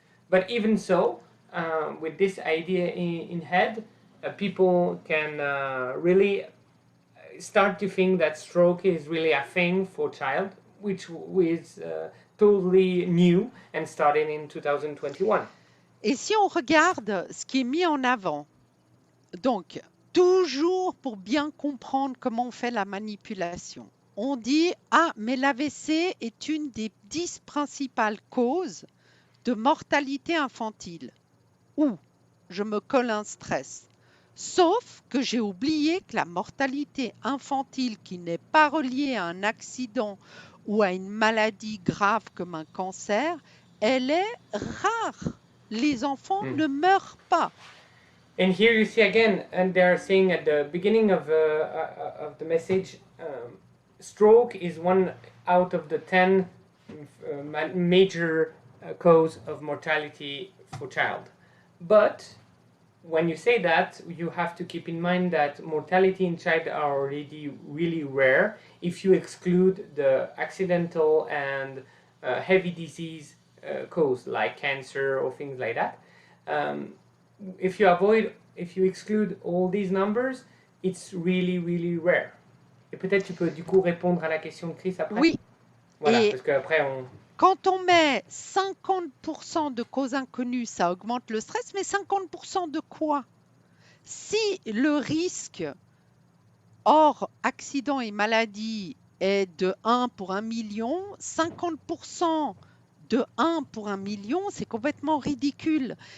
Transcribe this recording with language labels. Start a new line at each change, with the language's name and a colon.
English: But even so, with this idea in head, people can really start to think that stroke is really a thing for child, which is totally new and started in 2021.
French: Et si on regarde ce qui est mis en avant, donc toujours pour bien comprendre comment on fait la manipulation, on dit « Ah, mais l'AVC est une des 10 principales causes de mortalité infantile. » Ou je me colle un stress. Sauf que j'ai oublié que la mortalité infantile qui n'est pas reliée à un accident ou à une maladie grave comme un cancer, elle est rare. Les enfants ne meurent pas.
English: And here you see again, and they're saying at the beginning of the message, stroke is one out of the 10 major cause of mortality for child. But when you say that, you have to keep in mind that mortality in child are already really rare if you exclude the accidental and heavy disease cause like cancer or things like that. If you exclude all these numbers, it's really, really rare.
French: Et peut-être tu peux du coup répondre à la question de Chris après. Oui. Voilà, Et parce qu'après on... Quand on met 50% de causes inconnues, ça augmente le stress, mais 50% de quoi? Si le risque hors accident et maladie est de 1 pour 1 million, 50% de 1 pour 1 million, c'est complètement ridicule.